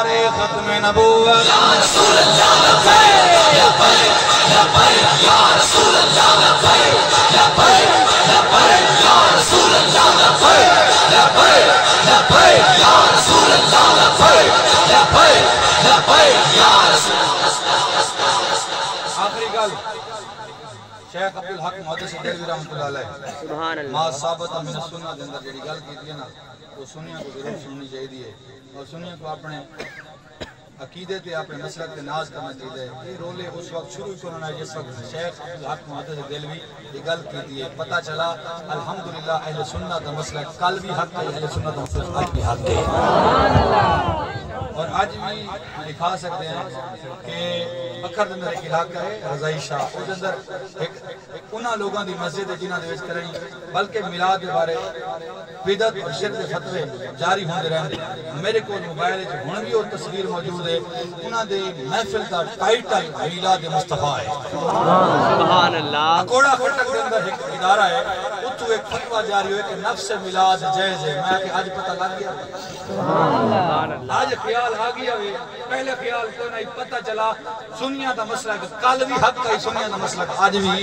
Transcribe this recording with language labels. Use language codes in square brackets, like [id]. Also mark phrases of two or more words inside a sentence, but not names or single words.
[ar] ختم نبوت یا رسول اللہ لبیک لبیک لبیک یا رسول اللہ لبیک لبیک لبیک یا رسول اللہ لبیک لبیک لبیک یا رسول اللہ لبیک لبیک لبیک یا رسول [pa] آخری گل [ar] شیخ عبدالحق محدث دہلوی رحمۃ اللہ علیہ سبحان اللہ [pa] ما ثابت من السنہ دے اندر جڑی گل کیتی ہے نا تو سنیاں کو ضرور سننی چاہیے اور سنیاں کو اپنے عقیدے تے اپنے مسلک تے ناز کرنا چاہیے. [ur] یہ رولے اس وقت شروع کرنا جس وقت شیخ عبدالحق محدث دہلوی یہ گل کی ہے پتہ چلا الحمدللہ اہل سنت کا مسلک کل بھی حق ہے, اہل سنت کا مسلک آج بھی حق ہے. [pa] اور آج بھی دکھا سکتے ہیں کہ بکر دے اندر ایک علاقہ ہے رضائی شاہ, اس اندر ایک انہاں لوگاں دی مسجد ہے جنہاں دے وچ کرنی بلکہ میلاد دے بارے بدعت اور شرک دے فتوے جاری ہوندے رہندے. میرے کول موبائل وچ ہن بھی وہ تصویر موجود ہے, انہاں دے محفل دا ٹائٹل میلاد مصطفیٰ ہے. [ar] سبحان اللہ. [ur] کوڑا خٹک دے اندر ایک ادارہ ہے, اتو ایک فتویٰ جاری ہوئے کہ نفس میلاد جائز ہے. میں کہ آج پتہ لگ گیا, آج خیال آ گیا ہے. [pa] پہلے خیال کو نہیں پتہ چلا سنیاں دا مسلک کل بھی حق ہے, سنیاں دا مسلک آج بھی.